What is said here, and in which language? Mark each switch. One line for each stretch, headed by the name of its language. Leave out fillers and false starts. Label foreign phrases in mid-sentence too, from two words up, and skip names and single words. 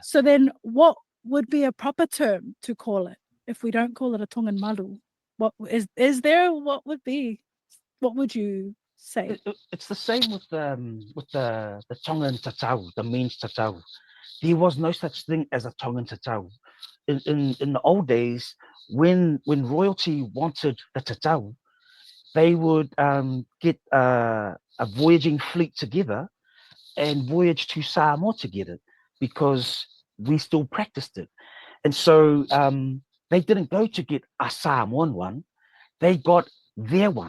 English: So then, what would be a proper term to call it if we don't call it a Tongan malu? What is there? What would be? What would you say? It's the same with the Tongan tatau, the means tatau. There was no such thing as a Tongan tatau. In the old days, when royalty wanted the tatau, they would get a voyaging fleet together and voyage to Samoa together because we still practiced it. And so they didn't go to get a Samoan one, they got their one.